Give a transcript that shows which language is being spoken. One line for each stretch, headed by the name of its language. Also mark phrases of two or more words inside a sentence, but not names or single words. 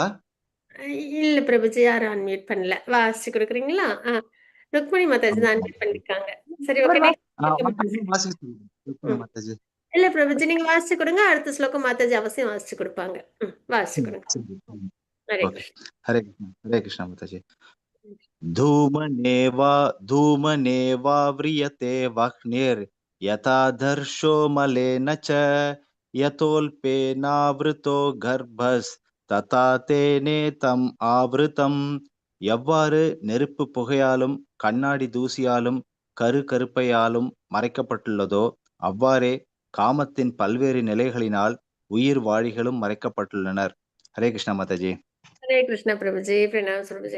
Tamil: இல்ல பிரபுஜி, யாரும் அன்மியூட் பண்ணல. வாசிச்சு கொடுக்குறீங்களா? ருக்மணி மாதாஜி தான் அன்மியூட் பண்ணிருக்காங்க. சரி, ஓகே. வாசிக்க சொல்லுங்க. ருக்மணி மாதாஜி. இல்ல பிரபுஜி, நீங்க வாசிச்சு கொடுங்க. அடுத்த ஸ்லோகம் மாதாஜி அவசியம் வாசிச்சு கொடுப்பாங்க. வாசிச்சு கொடுங்க. ஹரே ஓகே. கிருஷ்ணா. ஹரே கிருஷ்ணா. ஹரே கிருஷ்ணா மாதாஜி.
Sanskrit: धूमनेवाव्रियते वह्निर् यथादर्शो मलेन च यतोल्पेनावृतो गर्भस्तथा तेने तम् आवृतम्.
Tamil: எவ்வாறு நெருப்பு புகையாலும் கண்ணாடி தூசியாலும் கருப்பையாலும் மறைக்கப்பட்டுள்ளதோ அவ்வாறே காமத்தின் பல்வேறு நிலைகளினால் உயிர் வாழிகளும் மறைக்கப்பட்டுள்ளனர். ஹரே கிருஷ்ணா மாதாஜி. ஹரே கிருஷ்ணா பிரபுஜி, பிரணாம் பிரபுஜி.